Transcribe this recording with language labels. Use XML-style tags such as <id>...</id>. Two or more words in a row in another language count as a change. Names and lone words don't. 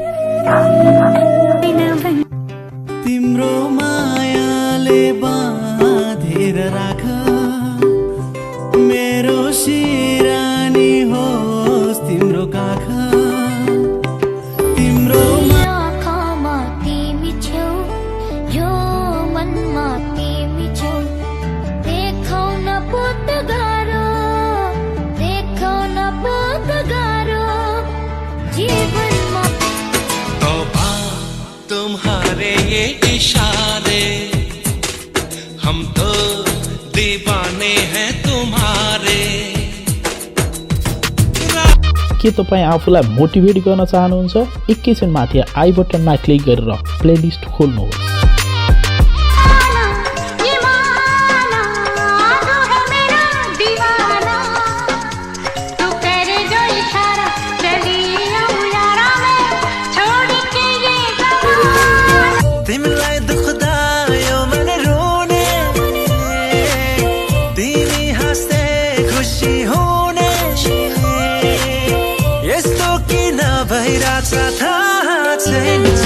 <ne>तिम्रो मायाले बाँधेर राख मेरो सिरानी होस् तिम्रो काख तिम्रो आँखामा तिमी छेउ यो मनमा तिमी छेउ देखाउन बहुत गाह्रो देखाउन बहुत गाह्रो जीवनमा</ne> <hi>तुम्हारे ये इशारे हम तो दीवाने हैं तुम्हारे।</hi> <ne>के तपाईँ आफूलाई मोटिभेट गर्न चाहनुहुन्छ? एकैछिन माथि आई बटनमा क्लिक गरेर प्लेलिस्ट खोल्नुहोस्। तिमीलाई दुख्दा यो मन रोने तिमी हाँस्दै खुसी हुने यस्तो किन भइरहेछ थाहा छैन।</ne>